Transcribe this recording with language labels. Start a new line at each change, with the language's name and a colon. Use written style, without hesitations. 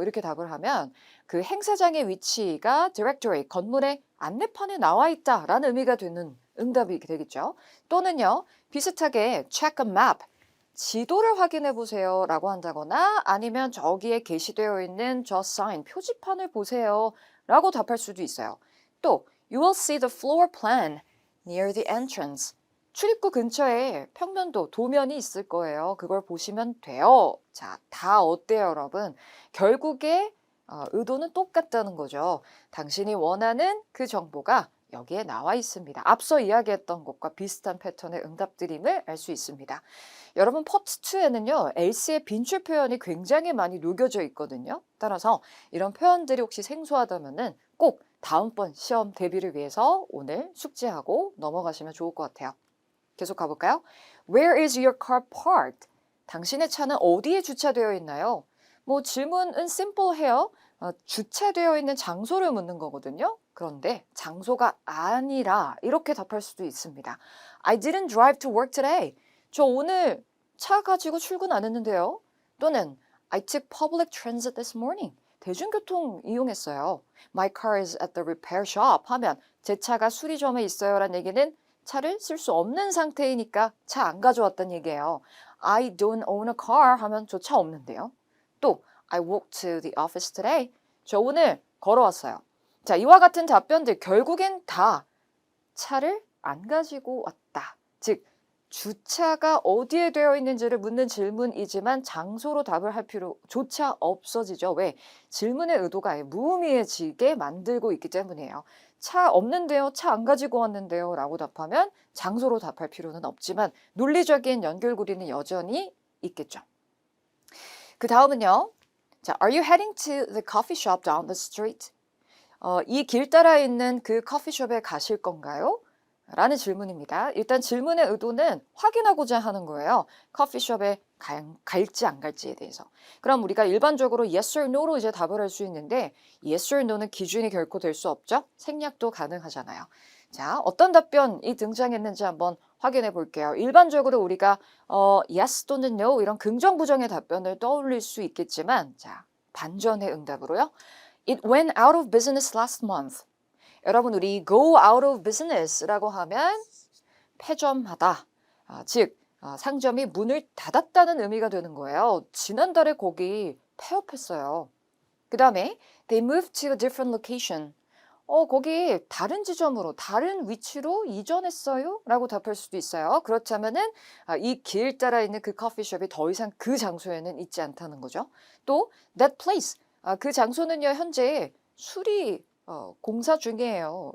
Korean: 이렇게 답을 하면 그 행사장의 위치가 directory, 건물의 안내판에 나와 있다라는 의미가 되는 응답이 되겠죠. 또는요, 비슷하게
English: check a map,
Korean: 지도를 확인해 보세요 라고 한다거나 아니면 저기에 게시되어 있는 저 사인, 표지판을 보세요 라고 답할 수도 있어요.
English: 또 You will see the floor plan near the entrance.
Korean: 출입구 근처에 평면도, 도면이 있을 거예요. 그걸 보시면 돼요. 자, 다 어때요, 여러분? 결국에 의도는 똑같다는 거죠. 당신이 원하는 그 정보가 여기에 나와 있습니다. 앞서 이야기했던 것과 비슷한 패턴의 응답들임을 알 수 있습니다. 여러분, 파트 2에는요. else의 빈출 표현이 굉장히 많이 녹여져 있거든요. 따라서 이런 표현들이 혹시 생소하다면은 꼭 다음번 시험 대비를 위해서 오늘 숙지하고 넘어가시면 좋을 것 같아요. 계속 가볼까요?
English: Where is your car parked?
Korean: 당신의 차는 어디에 주차되어 있나요? 뭐 질문은 심플해요. 주차되어 있는 장소를 묻는 거거든요. 그런데 장소가 아니라 이렇게 답할 수도 있습니다.
English: I didn't drive to work today.
Korean: 저 오늘 차 가지고 출근 안 했는데요.
English: 또는 I took public transit this morning.
Korean: 대중교통 이용했어요.
English: My car is at the repair shop
Korean: 하면 제 차가 수리점에 있어요 라는 얘기는 차를 쓸 수 없는 상태이니까 차 안 가져왔다는 얘기예요.
English: I don't own a car 하면
Korean: 저 차 없는데요.
English: 또 I walked to the office today.
Korean: 저 오늘 걸어왔어요. 자, 이와 같은 답변들 결국엔 다 차를 안 가지고 왔다. 즉 주차가 어디에 되어 있는지를 묻는 질문이지만 장소로 답을 할 필요조차 없어지죠. 왜? 질문의 의도가 아예 무의미해지게 만들고 있기 때문이에요. 차 없는데요, 차 안 가지고 왔는데요 라고 답하면 장소로 답할 필요는 없지만 논리적인 연결고리는 여전히 있겠죠. 그 다음은요.
English: 자, Are you heading to the coffee shop down the street?
Korean: 이 길 따라 있는 그 커피숍에 가실 건가요? 라는 질문입니다. 일단 질문의 의도는 확인하고자 하는 거예요. 커피숍에 갈지 안 갈지에 대해서. 그럼 우리가 일반적으로 yes or no로 이제 답을 할 수 있는데 yes or no는 기준이 결코 될 수 없죠. 생략도 가능하잖아요. 자, 어떤 답변이 등장했는지 한번 확인해 볼게요. 일반적으로 우리가 yes 또는 no 이런 긍정 부정의 답변을 떠올릴 수 있겠지만 자, 반전의 응답으로요.
English: It went out of business last month.
Korean: 여러분 우리
English: go out of business
Korean: 라고 하면 폐점하다. 즉 상점이 문을 닫았다는 의미가 되는 거예요. 지난달에 거기 폐업했어요.
English: 그 다음에 they moved to a different location.
Korean: 거기 다른 지점으로 다른 위치로 이전했어요? 라고 답할 수도 있어요. 그렇다면은 이 길 따라 있는 그 커피숍이 더 이상 그 장소에는 있지 않다는 거죠.
English: 또 that place.
Korean: 그 장소는요 현재 수리 공사 중이에요.